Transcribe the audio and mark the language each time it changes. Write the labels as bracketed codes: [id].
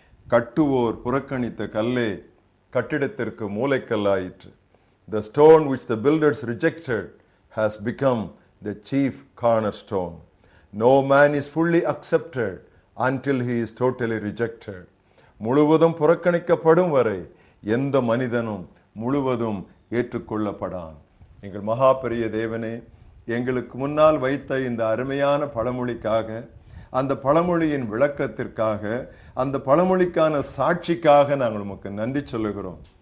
[ta] கட்டுவோர் புறக்கணித்த கல்லே கட்டிடத்திற்கு மூலைக்கல்லாயிற்று. [en] The stone which the builders rejected has become the chief cornerstone. No man is fully accepted until he is totally rejected. [ta] முழுவதும் புறக்கணிக்கப்படும் வரை எந்த மனிதனும் முழுவதும் ஏற்றுக்கொள்ளப்படான். எங்கள் மகா பெரிய தேவனே, எங்களுக்கு முன்னால் வைத்த இந்த அருமையான பழமொழிக்காக, அந்த பழமொழியின் விளக்கத்திற்காக, அந்த பழமொழிக்கான சாட்சிக்காக நாங்கள் உமக்கு நன்றி சொல்லுகிறோம்.